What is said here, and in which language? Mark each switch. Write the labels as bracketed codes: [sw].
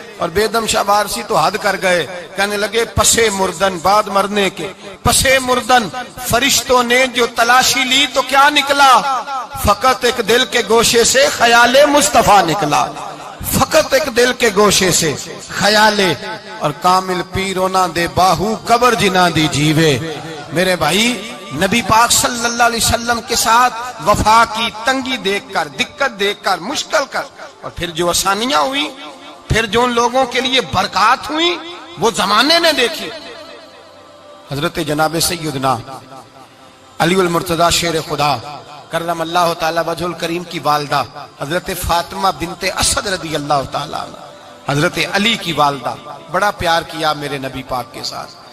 [ur] اور بیدم شاہ بارسی تو حد کر گئے، کہنے لگے پسے مردن، بعد مرنے کے پسے مردن فرشتوں نے جو تلاشی لی تو کیا نکلا؟ فقط ایک دل کے گوشے سے خیال مصطفیٰ نکلا، فقط ایک دل کے گوشے سے خیال. [pa] اور کامل پیرو نہ دے باہو قبر جنا دی جیوے. [ur] میرے بھائی نبی پاک صلی اللہ علیہ وسلم کے ساتھ وفا کی تنگی دیکھ کر، دقت دیکھ کر، مشکل کر، اور پھر جو آسانیاں ہوئی، پھر جو ان لوگوں کے لیے برکات ہوئی وہ زمانے نے دیکھی. حضرت جناب سیدنا علی المرتضی شیر خدا کرم اللہ تعالی وجہ الکریم کی والدہ حضرت فاطمہ بنت اسد رضی اللہ تعالی عنہ، حضرت علی کی والدہ، بڑا پیار کیا میرے نبی پاک کے ساتھ.